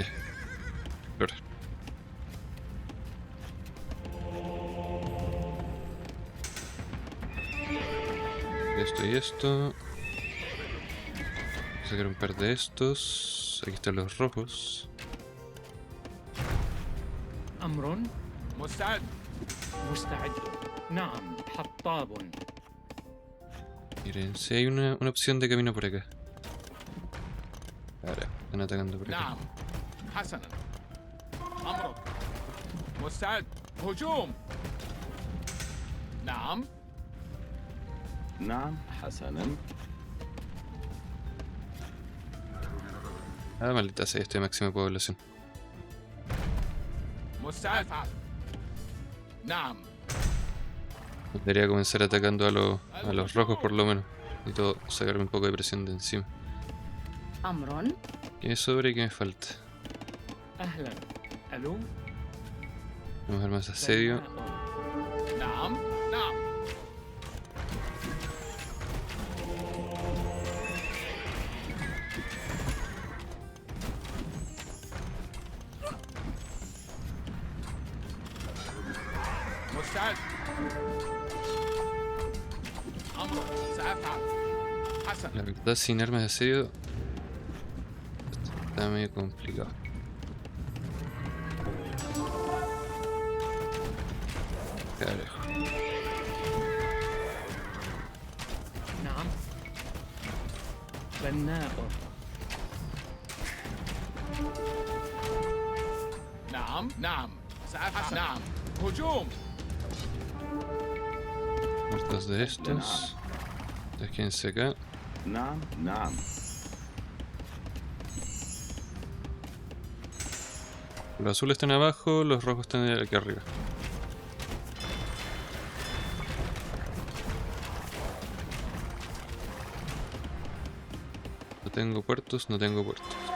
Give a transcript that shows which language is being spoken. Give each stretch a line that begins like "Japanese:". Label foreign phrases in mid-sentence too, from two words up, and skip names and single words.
Spanish: Explorar. Esto y esto. Sacar un par de estos. Aquí están los rojos.
Arabic: أمر مستعد. مستعد. نعم حطاب.
Spanish: Miren, si hay una opción de camino por acá. Ahora, están atacando por acá.
Arabic: نعم. حسنا. أمرك. مستعد. هجوم. نعم. نعم حسنا.
Spanish: Ah, maldita sea, estoy de máxima población.
Arabic: مستعد. نعم.
Spanish: Debería comenzar atacando a los rojos por lo menos. Y todo, sacarme un poco de presión de encima.
Arabic: أمر.
Spanish: ¿Qué me sobra y qué me falta?
Arabic: أهلا. ألو.
Spanish: Vamos a ver más asedio.
Arabic: بناء. نعم. نعم. مستعد. أمرك. سأفعل. حسنا.
Spanish: La verdad, sin armas de asedio está medio complicado. Carajo.
Arabic: نعم. بناء. نعم. نعم. سأفعل. نعم. هجوم.
Spanish: Muertos de estos. Déjense acá.
Arabic: نعم نعم.
Spanish: Los azules están abajo, los rojos están aquí arriba. No tengo puertos, no tengo puertos.